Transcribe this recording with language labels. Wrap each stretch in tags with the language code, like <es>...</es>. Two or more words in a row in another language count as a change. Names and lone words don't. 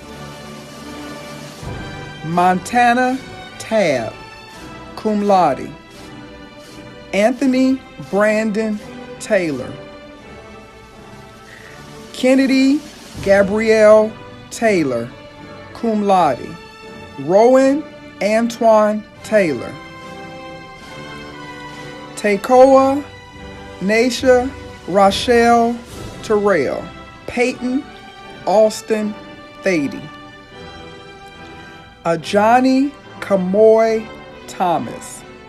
<en>Montana Tab,</en> <la>cum laude.</la> <en>Anthony Brandon Taylor. Kennedy Gabrielle Taylor,</en> <la>cum laude.</la> <en>Rowan Antoine Taylor. Tekoa Nasha Rochelle Terrell. Peyton Austin Thady. Ajani Kamoy Thomas.</en>